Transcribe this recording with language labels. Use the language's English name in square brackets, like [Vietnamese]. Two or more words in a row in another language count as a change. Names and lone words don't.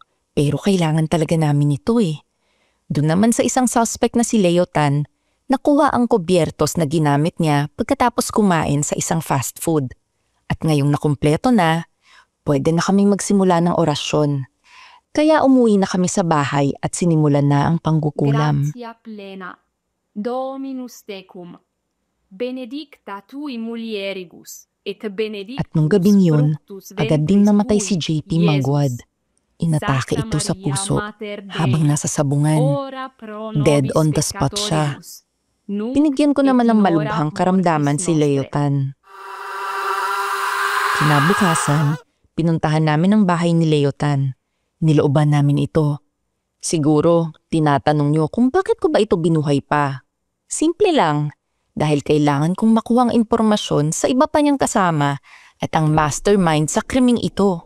[Filipino] Pero kailangan talaga namin ito eh. Doon naman sa isang suspect na si Leo Tan, nakuha ang kubyertos na ginamit niya pagkatapos kumain sa isang [English] fast food. [Filipino] At ngayong nakumpleto na, pwede na kaming magsimula ng orasyon. Kaya umuwi na kami sa bahay at sinimulan na ang pangkukulam. [Latin] Gratia plena, Dominus tecum, benedicta tui mulieribus, et benedictus [Filipino] At nung gabing yun, [Latin] fructus [Filipino] agad ding [Latin] ventris [Filipino] namatay [Latin] tui, [Filipino] si JP [Latin] Iesus. [Filipino] Magwad. Inatake [Latin] Santa [Filipino] ito sa [Latin] Maria, [Filipino] puso [Latin] Mater Dei, [Filipino] habang nasa sabungan. [Latin] ora pro [English] Dead [Latin] nobis [English] on the spot siya. [Latin] peccatoribus, nunc [Filipino] Binigyan ko [Latin] et [Filipino] naman ng [Latin] in hora [Filipino] malubhang karamdaman [Latin] mortis [Filipino] si Leo [Latin] nostrae. [Filipino] Tan. Kinabukasan, pinuntahan namin ang bahay ni Leo Tan. Nilooban namin ito. Siguro, tinatanong niyo kung bakit ko ba ito binuhay pa. Simple lang, dahil kailangan kong makuha ang impormasyon sa iba pa niyang kasama at ang mastermind sa krimeng ito.